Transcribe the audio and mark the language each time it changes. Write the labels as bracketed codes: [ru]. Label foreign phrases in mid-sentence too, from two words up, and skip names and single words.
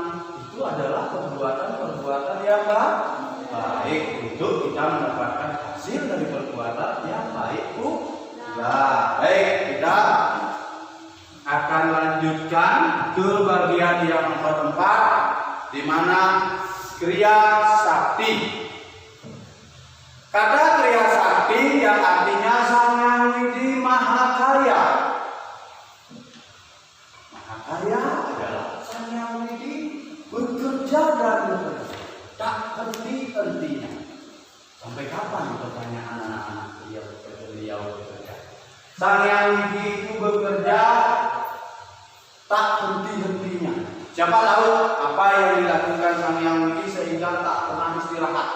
[id] Itu adalah perbuatan-perbuatan yang baik untuk kita mendapatkan hasil dari perbuatan yang baik pula. Baik, kita akan lanjutkan ke bagian yang nomor 4, di mana Kriya Sakti. Kata Kriya Sakti yang artinya Sang Hyang Widi Mahakarya. Mahakarya adalah Sang Hyang Widi bekerja dan bekerja, tak henti-hentinya. Sampai kapan pertanyaan anak-anak beliau bekerja? Sang Hyang Widi itu bekerja tak henti-hentinya. Siapa tahu apa yang dilakukan Sang Hyang Widi sehingga tak pernah istirahat?